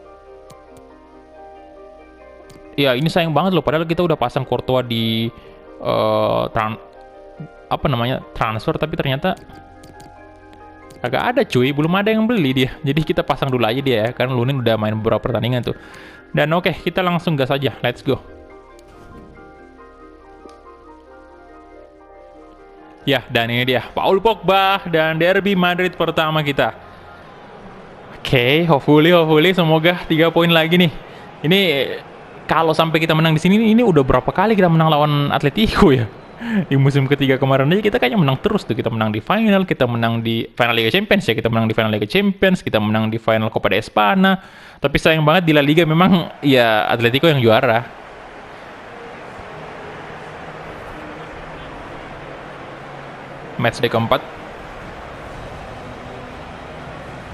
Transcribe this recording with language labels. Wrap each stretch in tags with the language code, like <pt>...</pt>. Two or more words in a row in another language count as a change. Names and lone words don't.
<id>Ya, ini sayang banget loh, padahal kita udah pasang Courtois di transfer, tapi ternyata agak ada cuy, belum ada yang beli dia. Jadi kita pasang dulu aja dia ya, kan Lunin udah main beberapa pertandingan tuh. Dan oke, kita langsung gas aja,</id> <en>let's go.</en> <id>Ya, dan ini dia Paul Pogba dan derby Madrid pertama kita. Oke, hopefully semoga 3 poin lagi nih. Ini kalau sampai kita menang di sini, ini udah berapa kali kita menang lawan Atletico ya? Di musim ketiga kemarin aja kita kayaknya menang terus tuh. Kita menang di final, kita menang di final Liga Champions ya, kita menang di final Liga Champions, kita menang di final Copa de Espana. Tapi sayang banget di La Liga memang ya Atletico yang juara. Matchday keempat.</id>